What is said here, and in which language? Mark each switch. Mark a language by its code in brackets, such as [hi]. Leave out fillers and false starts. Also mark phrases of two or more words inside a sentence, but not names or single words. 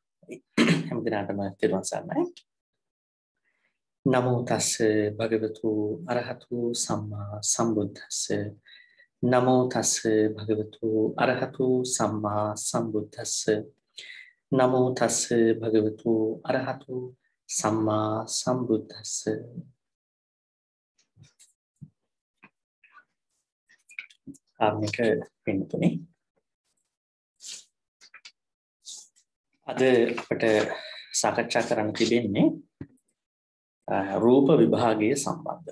[si] හැමදිනාටම තෙරුවන් සරණයි. [pi] නමෝ තස්ස භගවතු අරහතු සම්මා සම්බුද්දස්ස. නමෝ තස්ස භගවතු අරහතු සම්මා සම්බුද්දස්ස. නමෝ තස්ස භගවතු අරහතු සම්මා සම්බුද්දස්ස. [si] ආත්මික පින්තුනේ අද අපට සාකච්ඡා කරන්න තිබෙන්නේ රූප විභාගයේ සම්බන්ධව.